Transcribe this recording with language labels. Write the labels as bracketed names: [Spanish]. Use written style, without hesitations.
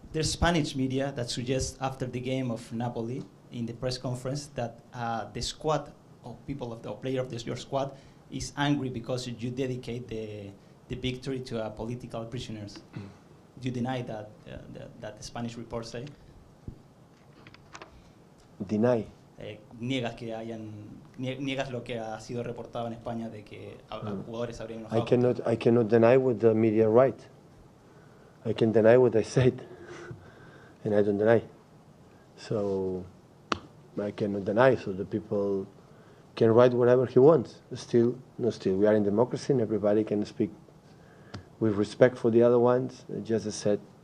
[English] There's Spanish media that suggests after the game of Napoli in the press conference that the squad of people of the player of your squad is angry because you dedicate the victory to political prisoners. Do you deny that that the Spanish reports say? Deny. [Spanish] Niegas lo que ha sido reportado en España de que jugadores habrían enojado. [English] I cannot deny what the media write. I can deny what I said, and I don't deny. So I cannot deny. So the people can write whatever he wants. Still, we are in democracy, and everybody can speak with respect for the other ones. Just as I said.